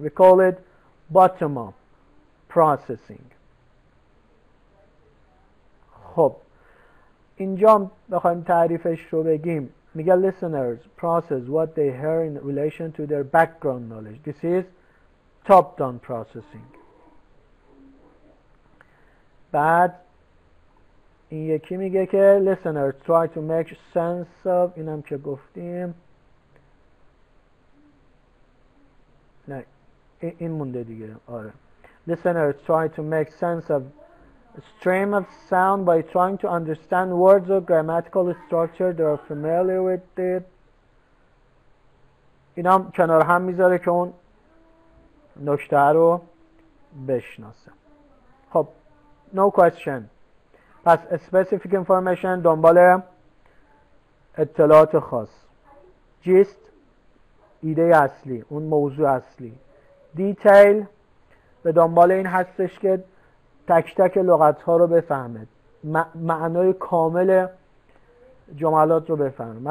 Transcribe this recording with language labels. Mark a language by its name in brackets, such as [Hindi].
[English] We call it bottom-up processing. [Persian] خب اینجا بخوایم تعریفش رو بگیم، میگه [English] listeners process what they hear in relation to their background knowledge. This is top-down processing. [Persian] بعد این یکی میگه که [English] listeners try to make sense of، [Persian] اینم که گفتیم، نه این مونده دیگه. [English] آره listeners try to make sense of a stream of sound by trying to understand words or grammatical structure they are familiar with it. [Persian] اینا هم کنار هم میذاره که اون نکته رو بشناسه. [English] خب no question. [Persian] پس specific information دنبال اطلاعات خاص. gist ایده اصلی، اون موضوع اصلی. detail به دنبال این هستش که تک تک لغت ها رو بفهمه، معنای کامل جملات رو بفهمه.